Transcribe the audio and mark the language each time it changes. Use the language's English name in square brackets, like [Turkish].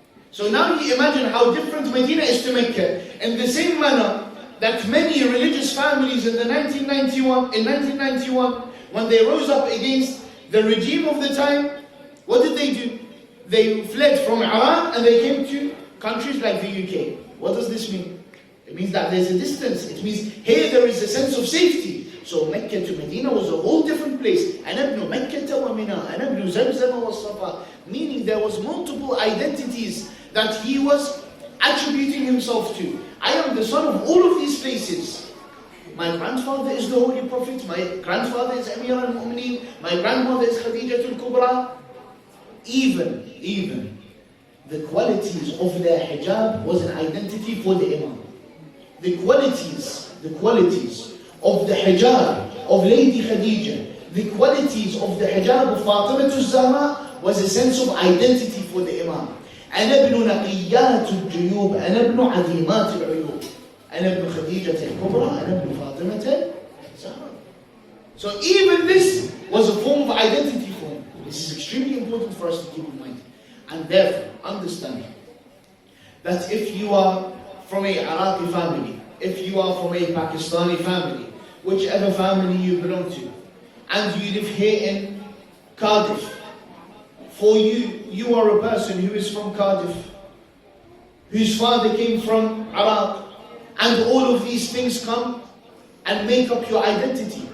[English] So now you imagine how different Medina is to Mecca. In the same manner that many religious families in 1991, when they rose up against the regime of the time, what did they do? They fled from Iran and they came to countries like the UK. What does this mean? It means that there's a distance. It means here there is a sense of safety. So Mecca to Medina was a whole different place. [Arabic] أنا ابن مكة ومنى أنا ابن زمزم والصفا. [English] Meaning there was multiple identities that he was attributing himself to. I am the son of all of these places. My grandfather is the Holy Prophet, my grandfather is Amir al-Mu'mineen, my grandmother is Khadija al-Kubra. Even the qualities of their hijab was an identity for the Imam. The qualities of the hijab of Lady Khadija, the qualities of the hijab of Fatima al-Zahra was a sense of identity for the Imam. [Arabic] أنا ابن نقيات الجيوب أنا ابن عظيمات العيوب أنا ابن خديجة الكبرى أنا ابن فاطمة الزهراء. [English] So even this was a form of identity for him. This is extremely important for us to keep in mind. And therefore, understand that if you are from a Iraqi family, if you are from a Pakistani family, whichever family you belong to, and you live here in Cardiff, for you are a person who is from Cardiff, whose father came from Iraq, and all of these things come and make up your identity.